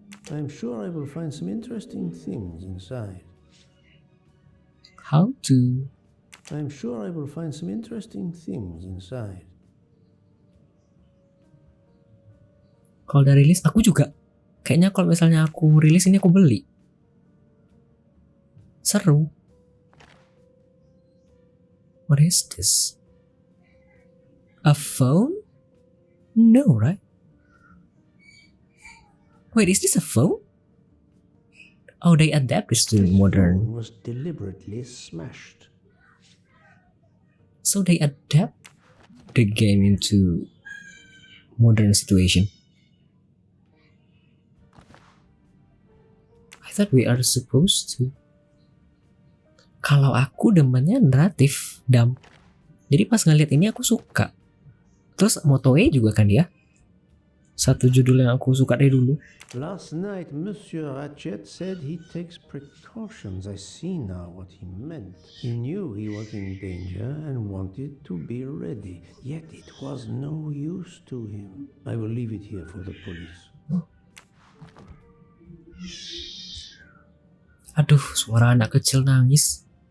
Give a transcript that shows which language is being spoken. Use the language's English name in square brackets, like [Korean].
[English] I'm sure I will find some interesting things inside. How to... I'm sure I will find some interesting things inside. [Indonesian] Kalau udah rilis, aku juga. Kayaknya kalau misalnya aku rilis ini aku beli. Seru. [English] What is this? A phone? No, right? Wait, is this a phone? Oh, they adapt this to Phone modern. was deliberately smashed. So they adapt the game into modern situation. I thought we are supposed to. [Indonesian] Kalau aku demennya naratif, Dam. Jadi pas ngeliat ini aku suka. Terus motoe juga kan dia. Satu judul yang aku suka dari dulu. [English] Last night, Monsieur Ratchet said he takes precautions. I see now what he meant. He knew he was in danger and wanted to be ready, yet it was no use to him. I will leave it here for the police. [Indonesian] Aduh, suara anak kecil nangis.